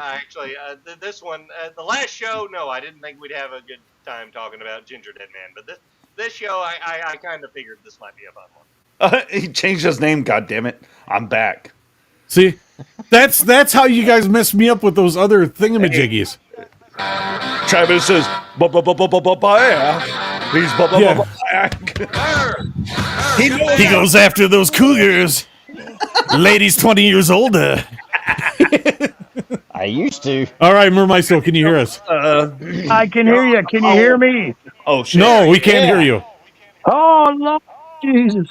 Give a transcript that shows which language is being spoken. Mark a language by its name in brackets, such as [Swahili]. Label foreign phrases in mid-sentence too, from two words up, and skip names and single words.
[English] Actually, this one, the last show, no, I didn't think we'd have a good time talking about Ginger Dead Man. But this show, I kind of figured this might be a fun one. He changed his name, goddammit. I'm back. See, that's how you guys messed me up with those other thingamajiggies. Travis says, ba-ba-ba-ba-ba-ba. He's ba-ba-ba-ba. He goes after those cougars. Ladies 20 years older. I used to. All right, Mermaisto, can you hear us? I can hear you. Can you hear me? Oh shit! No, we can't hear you. Oh, Lord Jesus.